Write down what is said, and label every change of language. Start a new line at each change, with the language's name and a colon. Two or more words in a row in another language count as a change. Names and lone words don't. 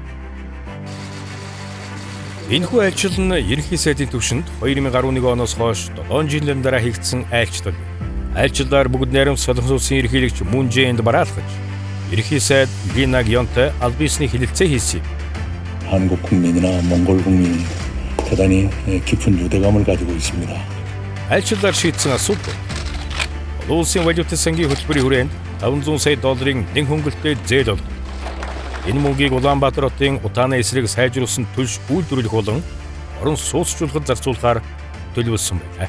Mongolian: Энэхүү айлчил нь ерөнхий сайдын түвшинд 2011 оноос хойш 7 жилийн дараа хийгдсэн айлчлал. Айлчлалаар бүгд найрамд Солонгос улсын ерөнхийлөгч Мун Жэ-инд бараалхаж, ерөнхий сайд Ли Наг-ёнтой албан ёсны хэлэлцээ хийсэн.
Korean: 한국 국민이나 몽골 국민이 대단히 깊은 유대감을 가지고 있습니다.
Mongolian: айлчлалаар шийдсэн асуудал улсын валютын сангийн хөтөлбөрийн хүрээнд 500 сая долларын нэн хөнгөлтэй зээл олно. Энэ мөнгийг Улаанбаатар хотын утааны эсрэг сайжруулсан төлш үйлдвэрлэх болон орон сууцчлахад зарцуулахаар төлөвлөсөн байна.